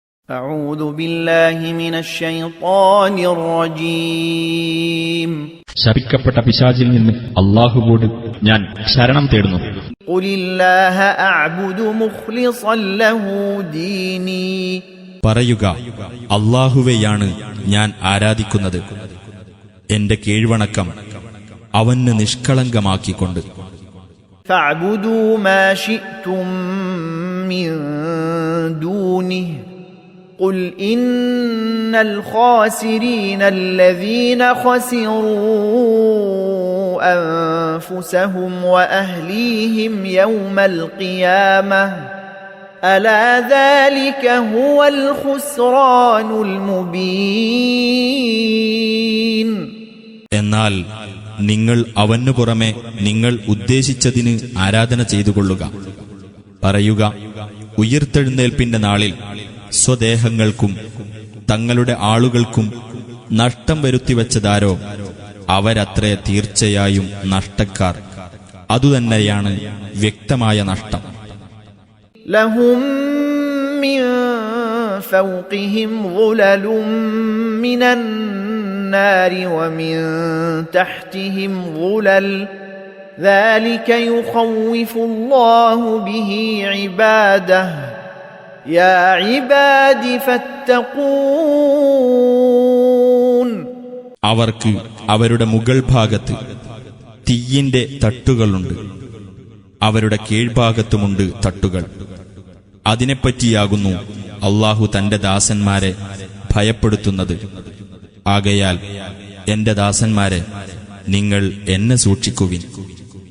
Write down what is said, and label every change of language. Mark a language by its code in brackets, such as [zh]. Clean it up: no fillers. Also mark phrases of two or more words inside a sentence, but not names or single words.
[ar] أعوذ بالله من الشيطان الرجيم [ml] ശപിക്കപ്പെട്ട പിശാചിൽ നിന്ന് അല്ലാഹുവോട് ഞാൻ ശരണം തേടുന്നു. [ar] قل الله أعبد مخلصا له ديني [ml] പറയുക, അല്ലാഹുവെയാണ് ഞാൻ ആരാധിക്കുന്നത്, എന്റെ കീഴ്വണക്കം അവന് നിഷ്കളങ്കമാക്കിക്കൊണ്ട്. [ar] فاعبدوا ما شئتم من دونه قل إن الخاسرين الذين خسروا أنفسهم وأهليهم يوم القيامة ألا ذلك هو الخسران المبين. [ml] എന്നാൽ നിങ്ങൾ അവനു പുറമെ നിങ്ങൾ ഉദ്ദേശിച്ചതിന് ആരാധന ചെയ്തുകൊള്ളുക. പറയുക, ഉയിർത്തെഴുന്നേൽപ്പിന്റെ നാളിൽ സ്വദേഹങ്ങൾക്കും തങ്ങളുടെ ആളുകൾക്കും നഷ്ടം വരുത്തിവെച്ചതാരോ അവരത്രേ തീർച്ചയായും നഷ്ടക്കാർ. അതുതന്നെയാണ് വ്യക്തമായ നഷ്ടം. [ar] لهم من فوقهم ظلل من النار ومن تحتهم ظلل ذلك يخوف الله به عباده يا عباد فاتقون. [ml] അവർക്ക് അവരുടെ മുകൾ ഭാഗത്ത് തീയിന്റെ തട്ടുകളുണ്ട്, അവരുടെ കീഴ്ഭാഗത്തുമുണ്ട് തട്ടുകൾ. അതിനെപ്പറ്റിയാകുന്നു അല്ലാഹു തന്റെ ദാസന്മാരെ ഭയപ്പെടുത്തുന്നത്. ആകയാൽ എന്റെ ദാസന്മാരെ, നിങ്ങൾ എന്നെ സൂക്ഷിക്കുവിൻ.